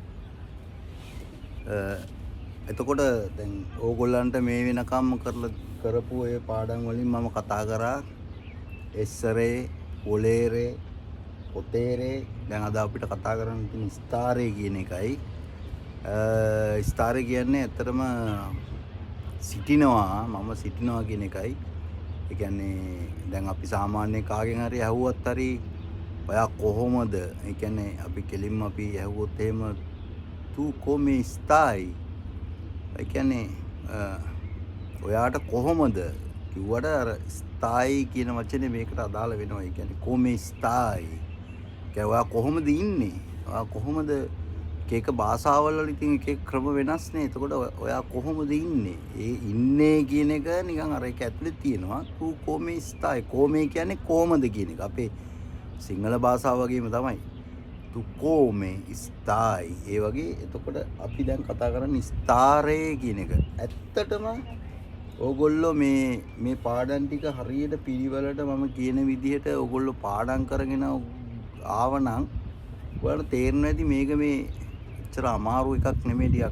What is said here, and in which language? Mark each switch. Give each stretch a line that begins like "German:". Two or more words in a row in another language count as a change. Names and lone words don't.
Sinhala: එතකොට දැන් ඕගොල්ලන්ට මේ වෙනකම් කරපු ඒ පාඩම් වලින් මම කතා කරා
Italian: essere volere potere
Sinhala: දැන් අද අපිට කතා කරන්න තියෙන ස්ථාරේ කියන එකයි ස්ථාරය කියන්නේ ඇත්තටම සිටිනවා මම සිටිනවා කියන එකයි. ඒ කියන්නේ දැන් අපි සාමාන්‍යයෙන් කාගෙන් හරි ඇහුවත් හරි ඔයා කොහොමද? ඒ කියන්නේ අපි කෙලින්ම අපි ඇහුවොත් එහෙම
Italian: "tu come stai?"
Sinhala: ඒ කියන්නේ ඔයාට කොහොමද කිව්වට අර ස්ථායි කියන වචනේ මේකට අදාළ වෙනවා. ඒ කියන්නේ
Italian: come stai.
Sinhala: ඒ ඔයා කොහොමද ඉන්නේ? ඔයා කොහොමද එක භාෂාවල් වල ඉතින් එක ක්‍රම වෙනස් නේ. එතකොට ඔයා කොහොමද ඉන්නේ? ඒ ඉන්නේ කියන එක නිකන් අර ඒක ඇතුලේ තියෙනවා.
Italian: "tu come stai?"
Sinhala: "come" කියන්නේ කොහමද කියන එක. අපේ සිංහල භාෂාව වගේම තමයි.
Italian: "tu come stai?"
Sinhala: ඒ වගේ. එතකොට අපි දැන් කතා කරන්නේ ස්ථාරේ කියන එක. ඇත්තටම ඕගොල්ලෝ මේ පාඩම් ටික හරියට පිළිවෙලට මම කියන විදිහට ඕගොල්ලෝ පාඩම් කරගෙන ආවනම් ඔයාලට තේරෙනවා ඇති මේක මේ එච්චර අමාරු එකක් නෙමෙයි ටිකක්.